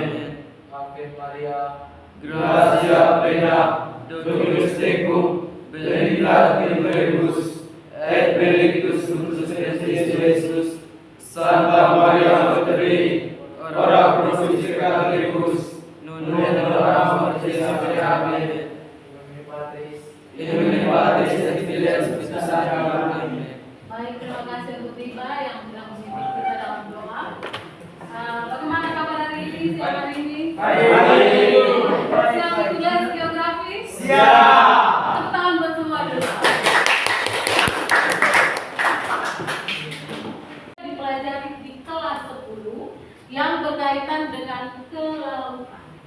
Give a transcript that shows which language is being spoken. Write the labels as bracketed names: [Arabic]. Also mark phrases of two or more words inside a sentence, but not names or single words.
[Latin] Ave Maria, gratia plena, Dominus tecum, benedicta mulieribus, et benedictus fructus ventris Iesus. Santa Maria Mater Dei, ora pro nobis peccatoribus, nunc et hora mortis nostrae. Amen. In nomine Patris et Filii et Spiritus Sancti. Amen. [Indonesian] Baik, terima kasih untuk Tiba yang sudah memimpin kita dalam doa. Bagaimana kabar hari ini? Siap hari ini? Baik. Siap tugas geografi? Siap. Tepuk tangan buat semua dulu. Dipelajari di kelas 10 yang berkaitan dengan kelautan.